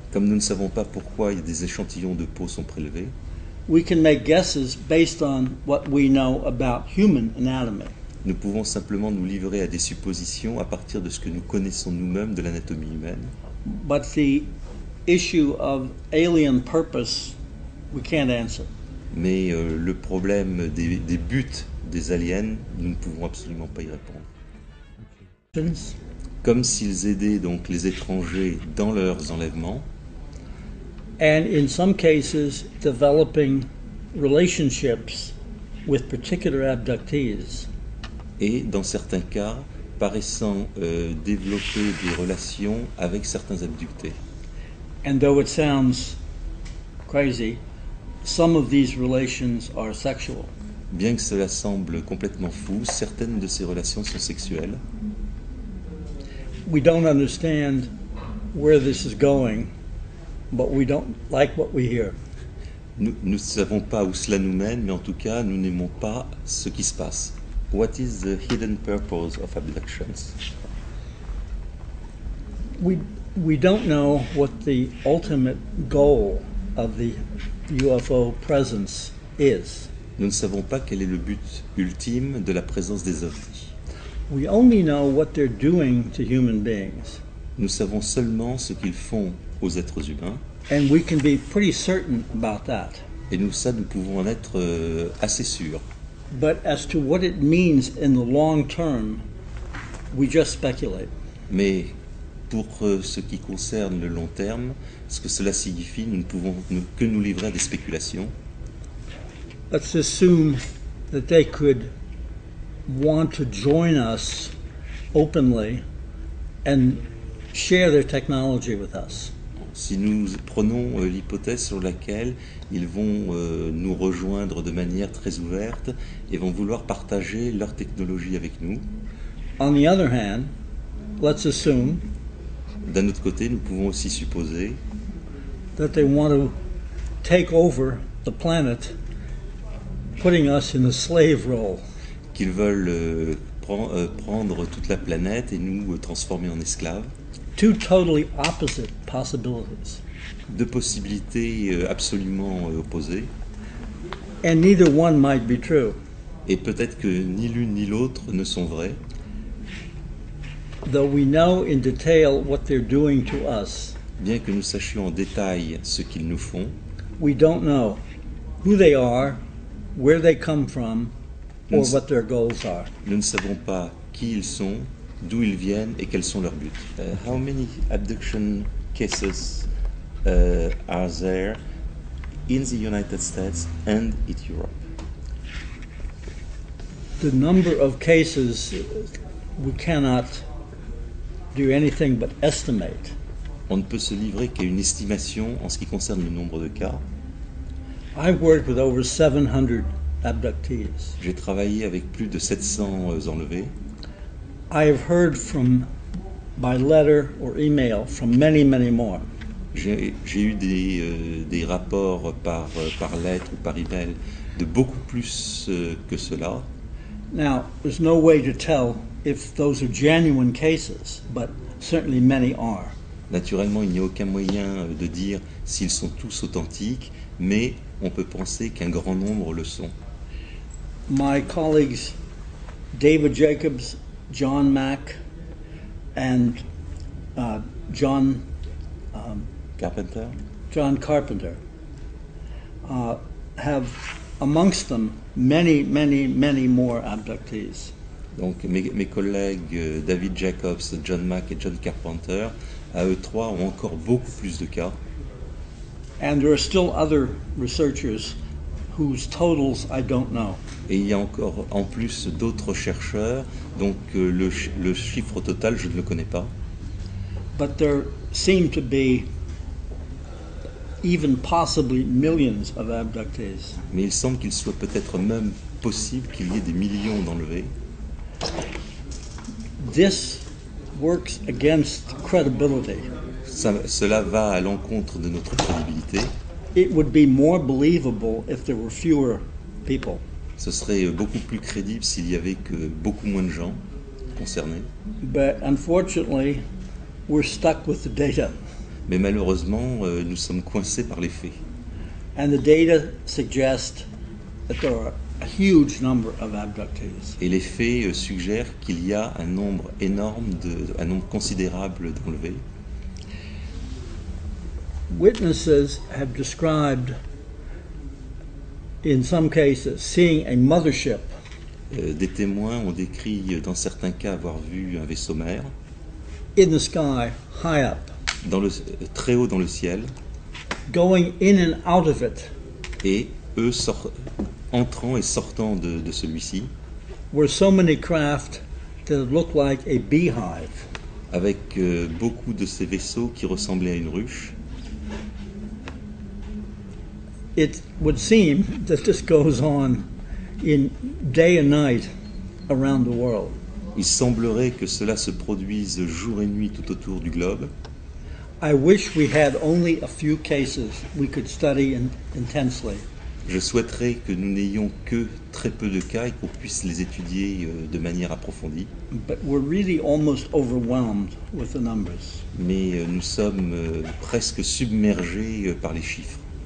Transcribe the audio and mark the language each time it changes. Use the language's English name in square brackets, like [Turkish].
[French] comme nous ne savons pas pourquoi des échantillons de peau sont prélevés. [English] We can make guesses based on what we know about human anatomy. [French] Nous pouvons simplement nous livrer à des suppositions à partir de ce que nous connaissons nous-mêmes de l'anatomie humaine. [English] But the issue of alien purpose, we can't answer. [French] Mais le problème des buts des aliens, nous ne pouvons absolument pas y répondre. Comme s'ils aidaient donc les étrangers dans leurs enlèvements, [English] And in some cases, developing relationships with particular abductees. [French] et dans certains cas, paraissant développer des relations avec certains abductés. [English] And though it sounds crazy, some of these relations are sexual. [French] Bien que cela semble complètement fou, certaines de ces relations sont sexuelles. [English] We don't understand where this is going, but we don't like what we hear. [French] Nous ne savons pas où cela nous mène, mais en tout cas, nous n'aimons pas ce qui se passe. [English] What is the hidden purpose of abductions? We don't know what the ultimate goal of the UFO presence is. [French] Nous ne savons pas quel est le but ultime de la présence des ovnis. [English] We only know what they're doing to human beings. [French] Nous savons seulement ce qu'ils font aux êtres humains, [English] And we can be pretty certain about that. [French] et nous pouvons en être assez sûrs. [English] But as to what it means in the long term, we just speculate. [French] Mais pour ce qui concerne le long terme, ce que cela signifie, nous ne pouvons que nous livrer à des spéculations. [English] Let's assume that they could want to join us openly and share their technology with us. [French] Si nous prenons l'hypothèse sur laquelle ils vont nous rejoindre de manière très ouverte et vont vouloir partager leur technologie avec nous, [English] On the other hand, let's assume [French] d'un autre côté, nous pouvons aussi supposer [English] that they want to take over the planet, putting us in a slave role. [French] qu'ils veulent prendre toute la planète et nous transformer en esclaves. [English] Two totally opposite possibilities. [French] Deux possibilités absolument opposées. [English] And neither one might be true. [French] Et peut-être que ni l'une ni l'autre ne sont vraies. [English] Though we know in detail what they're doing to us, [French] Bien que nous sachions en détail ce qu'ils nous font, [English] we don't know who they are, where they come from, or [French] Nous- [English] what their goals are. [French] nous ne savons pas qui ils sont, d'où ils viennent et quels sont leurs buts. [English] How many abduction cases are there in the United States and in Europe? The number of cases we cannot do anything but estimate. [French] On ne peut se livrer qu'à une estimation en ce qui concerne le nombre de cas. [English] I've worked with over 700 abductees. [French] J'ai travaillé avec plus de 700 enlevés. [English] I have heard from, by letter or email, from many, many more. [French] J'ai eu des rapports par lettre ou par email de beaucoup plus que cela. [English] Now, there's no way to tell if those are genuine cases, but certainly many are. [French] Naturellement, il n'y a aucun moyen de dire s'ils sont tous authentiques, mais on peut penser qu'un grand nombre le sont. [English] My colleagues David Jacobs, John Mack, and John Carpenter? Carpenter have amongst them many, many, many more abductees. [French] Donc mes collègues David Jacobs, John Mack et John Carpenter, à eux trois, ont encore beaucoup plus de cas. [English] And there are still other researchers whose totals I don't know. [French] Et il y a encore en plus d'autres chercheurs, donc le chiffre total, je ne le connais pas. [English] But there seem to be even possibly millions of abductees. [French] Mais il semble qu'il soit peut-être même possible qu'il y ait des millions d'enlevés. [English] This works against credibility. [French] Cela va à l'encontre de notre crédibilité. [English] It would be more believable if there were fewer people. [French] Ce serait beaucoup plus crédible s'il y avait que beaucoup moins de gens concernés. [English] But unfortunately, we're stuck with the data. [French] Mais malheureusement, nous sommes coincés par les faits. [English] And the data suggest that there are a huge number of abductees. [French] Et les faits suggèrent qu'il y a un nombre énorme, un nombre considérable d'enlevés. [English] Witnesses have described, in some cases, seeing a mothership [French] Des témoins ont décrit dans certains cas avoir vu un vaisseau mère [English] in the sky, high up, [French] très haut dans le ciel, [English] going in and out of it, [French] et eux entrant et sortant de celui-ci, [English] were so many craft that it looked like a beehive. [French] avec beaucoup de ces vaisseaux qui ressemblaient à une ruche. [English] It would seem that this goes on in day and night around the world. [French] Il semblerait que cela se produise jour et nuit tout autour du globe. [English] I wish we had only a few cases we could study intensely. [French] Je souhaiterais que nous n'ayons que très peu de cas et qu'on puisse les étudier de manière approfondie. [English] But we're really almost overwhelmed with the numbers. [French] Mais nous sommes presque submergés par les chiffres.